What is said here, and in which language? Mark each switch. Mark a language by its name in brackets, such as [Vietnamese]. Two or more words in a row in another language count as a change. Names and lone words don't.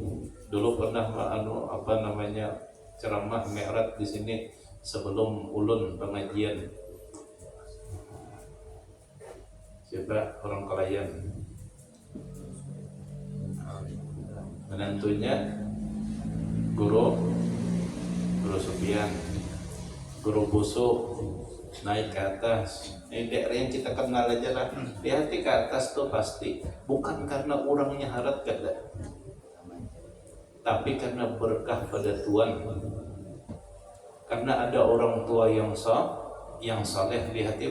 [Indonesian] Dulu pernah ceramah mi'raj di sini sebelum ulun pengajian. Siapa? Orang Kelayan. Menantunya Guru Sufyan, Guru Busu naik ke atas. Ini daerah yang kita kenal aja lah. Di hati ke atas tuh pasti bukan karena orangnya harat kada, tapi karena berkah pada Tuhan. Karena ada orang tua yang saleh di hati.